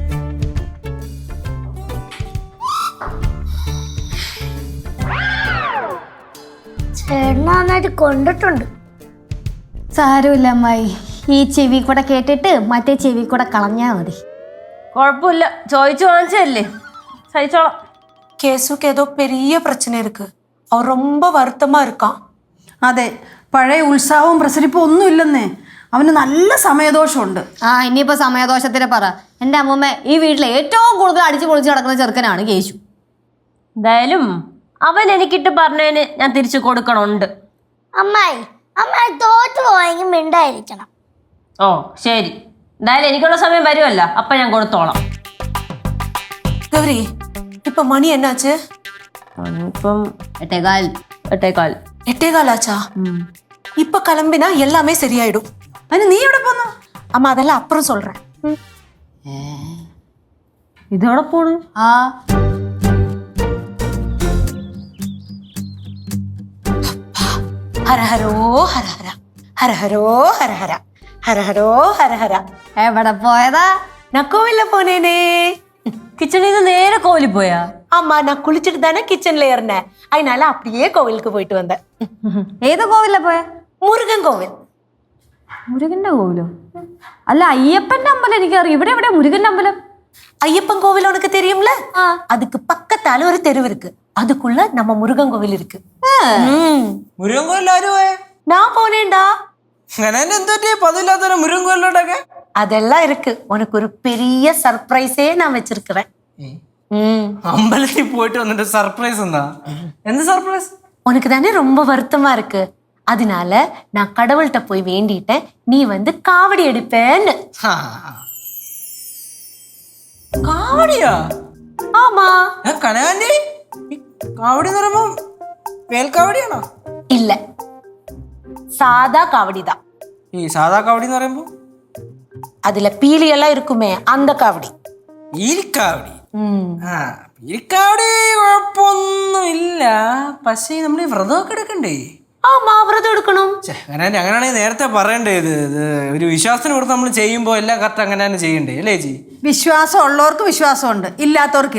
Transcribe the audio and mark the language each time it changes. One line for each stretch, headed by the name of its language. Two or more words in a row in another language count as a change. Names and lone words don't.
Malayalam: ചേട്ടന് നന്നായിട്ട് കൊണ്ടിട്ടുണ്ട്. സാരമില്ല അമ്മായി, ഈ ചെവി കൂടെ കേട്ടിട്ട് മറ്റേ ചെവി കൂടെ കളഞ്ഞാ മതി. കുഴപ്പമില്ല, ചോദിച്ചു വാങ്ങിച്ചല്ലേ, സഹിച്ചോളാം.
Tamil: கேசுக்கு ஏதோ பெரிய பிரச்சனை இருக்கு, அவன் ரொம்ப வருத்தமா இருக்கான்.
Malayalam: അതെ, പഴയ ഉത്സാഹവും പ്രസരിപ്പും ഒന്നും ഇല്ലെന്നേ. അവന് നല്ല സമയദോഷമുണ്ട്. ഇനിയിപ്പോ സമയദോഷത്തിന് പറ. എൻ്റെ അമ്മൂമ്മ ഈ വീട്ടിലെ ഏറ്റവും കൂടുതൽ അടിച്ചു പൊളിച്ച് കിടക്കുന്ന ചെറുക്കനാണ് കേശു. എന്തായാലും അവൻ എനിക്കിട്ട് പറഞ്ഞതിന് ഞാൻ തിരിച്ചു കൊടുക്കണുണ്ട്. അമ്മായി തോറ്റു പോയെങ്കിൽ മിണ്ടായിരിക്കണം. ഓ ശരി, എന്തായാലും എനിക്കുള്ള സമയം വരുമല്ലോ, അപ്പൊ ഞാൻ കൊടുത്തോളാം.
Tamil: கௌரி, இப்ப மணி என்னாச்சு?
Malayalam: ഇപ്പം 8:15. 8:15.
Tamil: 8:15 ஆச்சா? இப்ப கிளம்பினா எல்லாமே சரியாயிடும்.
Malayalam: അതിന് നീ എവിടെ പോന്നു?
Tamil: அம்மா அதெல்லாம் அப்புறம் சொல்றேன்.
Malayalam: ഇതോടെ പോണു.
Tamil: ஹர ஹரோ ஹர ஹர ஹரஹரோ ஹரஹரா ஹரஹரோ ஹரஹரா.
Malayalam: എവിടെ പോയതാ?
Tamil: நான் கோவில்ல போனேனே.
Malayalam: കിച്ചണിൽ നിന്ന് നേരെ കോവിലിൽ പോയാ?
Tamil: ஆமா, நான் குளிச்சுட்டு தானே கிச்சன்ல இருந்தேன். அதனால அப்படியே கோவிலுக்கு போயிட்டு வந்தேன்.
Malayalam: ഏത് കോവിലാ പോയ?
Tamil: முருகன் கோவில்.
Malayalam: മുരുകന്റെ കോവിലോ? അല്ല, അയ്യപ്പന്റെ അമ്പലം എനിക്കറിയാം. ഇവിടെ എവിടെ മുരുകന്റെ അമ്പലം?
Tamil: ஐயப்பன் கோவில் உனக்கு தெரியும்ல? அதுக்கு பக்கத்தால ஒரு தெரு இருக்கு. அதுக்குள்ள நம்ம முருகன் கோவில் இருக்கு.
Malayalam: മുരുകൻ കോയിലാരും പോയേ?
Tamil: நான் போனேன்டா.
Malayalam: അങ്ങനെ എന്തോ പതില്ലാത്ത മുരുകൻ കോയിലോട്ടൊക്കെ
Tamil: அதெல்லாம் இருக்கு. உனக்கு ஒரு பெரிய சர்ப்ரைஸே நான் வச்சிருக்கிறேன்.
Malayalam: അമ്പലത്തിൽ പോയിട്ട് വന്നിട്ട് സർപ്രൈസ് എന്താ? എന്ത് സർപ്രൈസ്?
Tamil: உனக்கு தானே ரொம்ப வருத்தமா இருக்கு. அதனால நான் கடவுள்கிட்ட போய் வேண்டிட்டேன், நீ வந்து காவடி எடுப்பேன்னு.
Malayalam: കാവടിയാ?
Tamil: ஆமா.
Malayalam: കനകാന്റി, കാവടി എന്ന് പറയുമ്പോ വേൽക്കാവടിയാണോ?
Tamil: இல்ல, சாதா காவடி தான்.
Malayalam: ഈ സാധാ കാവടി എന്ന് പറയുമ്പോ
Tamil: அதுல பீலி எல்லாம் இருக்குமே, அந்த காவடி.
Malayalam: പീലിക്കാവടി. പീലിക്കാവടി കുഴപ്പമൊന്നും ഇല്ല. പക്ഷേ നമ്മൾ ഈ വ്രതമൊക്കെ എടുക്കണ്ടേ? ஆமா, விரதம் எடுக்கணும். അങ്ങനെയാണെങ്കിൽ നേരത്തെ പറയണ്ടേ? ഇത് ഒരു വിശ്വാസത്തിന് പുറത്ത് നമ്മൾ ചെയ്യുമ്പോൾ എല്ലാം കറക്റ്റ് അങ്ങനെ തന്നെ ചെയ്യണ്ടേ അല്ലേ ചേച്ചി? വിശ്വാസം ഉള്ളവർക്ക് വിശ്വാസമുണ്ട്, ഇല്ലാത്തവർക്കില്ല.